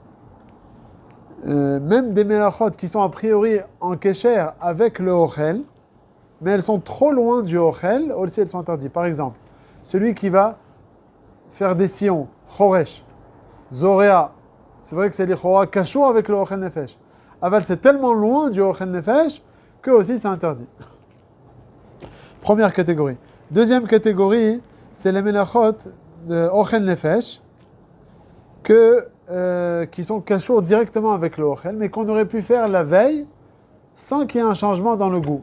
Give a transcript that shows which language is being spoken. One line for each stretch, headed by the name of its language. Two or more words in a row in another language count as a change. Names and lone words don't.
French: Même des melachot qui sont a priori en kesher avec le ochel, mais elles sont trop loin du ochel, aussi elles sont interdites. Par exemple, celui qui va faire des sillons,
Hebrew: חורש, זורע,
French: c'est vrai que c'est l'Ichora kashour avec le
Hebrew: אוכל נפש.
French: Aval, c'est tellement loin du
Hebrew: אוכל נפש
French: que aussi c'est interdit. Première catégorie. Deuxième catégorie, c'est les melachot de ochel nefesh qui sont kashour directement avec le ochel, mais qu'on aurait pu faire la veille sans qu'il y ait un changement dans le goût.